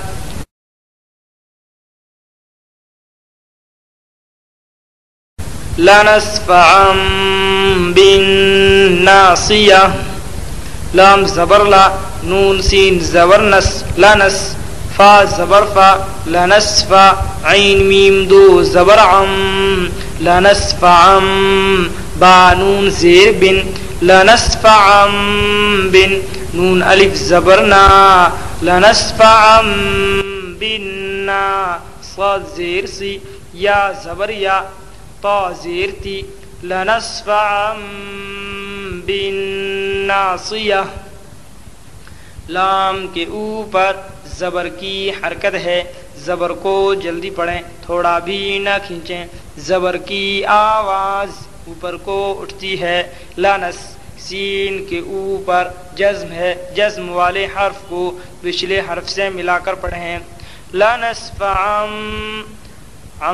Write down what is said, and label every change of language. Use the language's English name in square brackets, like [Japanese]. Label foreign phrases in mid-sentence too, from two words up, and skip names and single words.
[Arabic] لنسفعا بالناصیہ [Urdu] لام زبر لا نون سین زبر نس لنس فا زبر فا لنسفع عین میم دو زبر عم لنسفعا با نون زیر بن لنسفعا بن نون الف زبر نا لنسفعا بالنا صاد زیر سی یا زبر یا طا زیر تی لنسفعا بالناصیہ لام کے اوپر زبر کی حرکت ہے زبر کو جلدی پڑھیں تھوڑا بھی نہ کھینچیں زبر کی آواز اوپر کو اٹھتی ہے لنس سین کے اوپر جزم ہے جزم والے حرف کو پچھلے حرف سے ملا کر پڑھیں لنسفعا عم